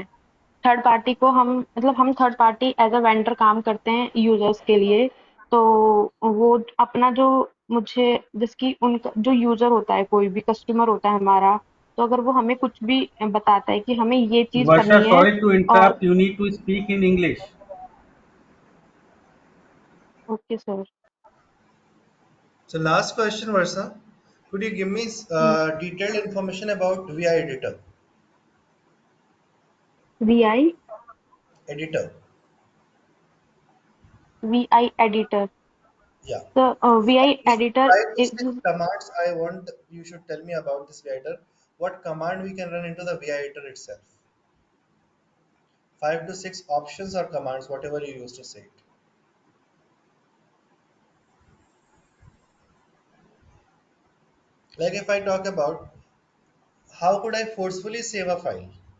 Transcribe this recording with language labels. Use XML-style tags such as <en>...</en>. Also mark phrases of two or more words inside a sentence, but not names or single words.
<en>third party</en> <hi>को हम</hi> <en>third party as a vendor</en> <hi>काम करते हैं यूजर्स के लिए। तो वो अपना जो मुझे जिसकी उनका जो यूजर होता है, कोई भी कस्टमर होता है हमारा, तो अगर वो हमें कुछ भी बताता है कि हमें ये चीज Varsha, करनी है।</hi> <en>sorry to</en> <hi>और</hi> <en>interrupt. You need to speak in English. Okay sir. So last question, Versa. Could you give me Yes. detailed information about VI editor? VI Editor. VI editor. Yeah. The VI Please, editor five to is six commands I want you should tell me about this VI editor. What command we can run into the VI editor itself? Five to six options or commands, whatever you use to say it. Like if I talk about how could I forcefully save a file?</en>